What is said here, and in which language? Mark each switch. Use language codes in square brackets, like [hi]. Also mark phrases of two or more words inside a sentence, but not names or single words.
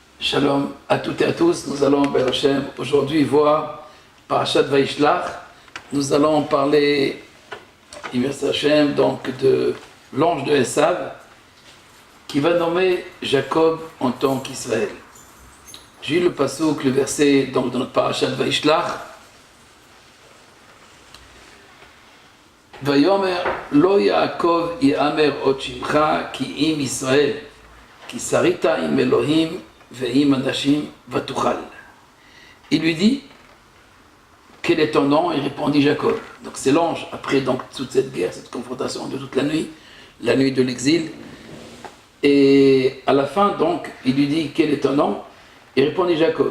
[fr] Shalom à toutes et à tous. Nous allons, [he] ברוך השם, [fr] aujourd'hui voir Parashat Vaishlach. Nous allons parler, [he] ברוך השם, [fr] donc de l'ange de Esav qui va nommer Jacob en tant qu'Israël. J'ai lu le passouk, le verset donc, dans notre Parashat Vaishlach. [he] ויאמר לו יעקב יאמר עוד שמך כי אם ישראל כי שרית עם אלהים ועם אנשים ותוכל. [fr] Il lui dit, quel est ton nom? Il répondit Jacob. Donc c'est l'ange, après donc, toute cette guerre, cette confrontation de toute la nuit de l'exil. Et à la fin, donc, il lui dit, quel est ton nom? Il répondit Jacob.